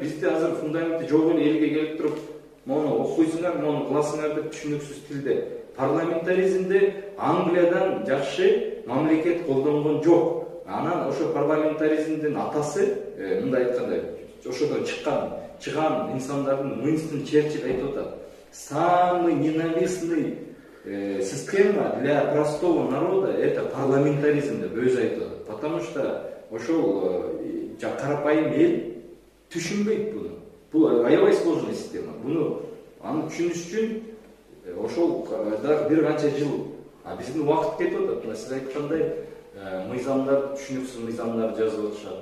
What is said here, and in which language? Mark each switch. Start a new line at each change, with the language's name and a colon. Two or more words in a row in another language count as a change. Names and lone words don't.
Kyrgyz: Бизде азыр фундаменти жок эле элге келип туруп, мону окуйсуңар, мону кыласыңар деп түшүнүксүз тилде. Парламентаризмди Англиядан жакшы мамлекет колдонгон жок. Анан ошо парламентаризмдин атасы, мындай айткандай, ошодон чыган инсандардын Уинстон Черчилль айтып атат.
Russian: Самый ненавистный система для простого народа это парламентаризм
Kyrgyz: деп өзү айтып атат.
Russian: Потому что
Kyrgyz: ошол карапайым эл түшүнбөйт буну. Бул аябай
Russian: сложный система.
Kyrgyz: Буну аны түшүнүш үчүн ошол бир канча жыл, биздин убакыт кетип атат. Мына сиз айткандай, мыйзамдар, түшүнүксүз мыйзамдар жазып атышат.